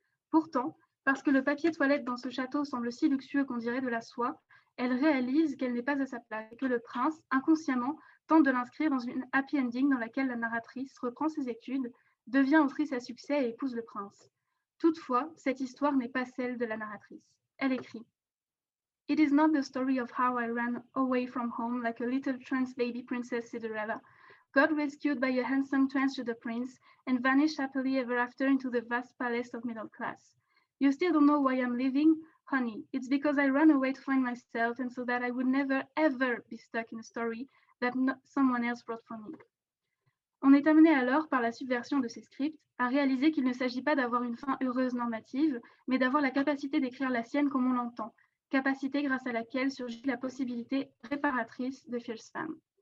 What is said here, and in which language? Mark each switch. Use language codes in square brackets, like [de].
[fr] Pourtant, parce que le papier toilette dans ce château semble si luxueux qu'on dirait de la soie, elle réalise qu'elle n'est pas à sa place et que le prince, inconsciemment, tente de l'inscrire dans une happy ending dans laquelle la narratrice reprend ses études, devient autrice à succès et épouse le prince. Toutefois, cette histoire n'est pas celle de la narratrice. Elle écrit [en] « It is not the story of how I ran away from home like a little trans baby princess Cinderella, got rescued by a handsome transgender prince, and vanished happily ever after into the vast palace of middle class. You still don't know why I'm living? Honey, it's because I ran away to find myself and so that I would never ever be stuck in a story that someone else wrote for me. [fr] » On est amené alors, par la subversion de ces scripts, à réaliser qu'il ne s'agit pas d'avoir une fin heureuse normative, mais d'avoir la capacité d'écrire la sienne comme on l'entend, capacité grâce à laquelle surgit la possibilité réparatrice de Fierce Femme.